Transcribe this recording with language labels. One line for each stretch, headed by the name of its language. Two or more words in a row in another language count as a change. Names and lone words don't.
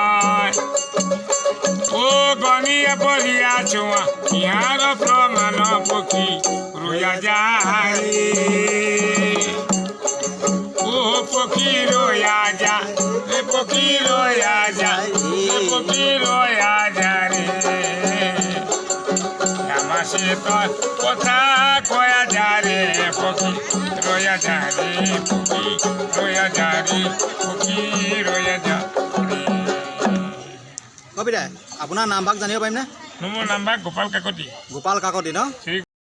Bangla: ও গনিয়ে বলিয়া ছোঁয়া ইহার প্রমাণ পক্ষী রয়া যায় ও পক্ষী রয়া যা রে পক্ষী রয়া যা রে পক্ষী রয়া যা রে আমার সে তোর কথা কয়া যা রে পক্ষী রয়া যা রে পক্ষী রয়া যা রে পক্ষী রয়া যা
Assamese: কবিতা আপোনাৰ নামভাগ জানিব পাৰিমনে মোৰ নাম্বাৰ গোপাল কাকতি গোপাল কাকতি ন ঠিক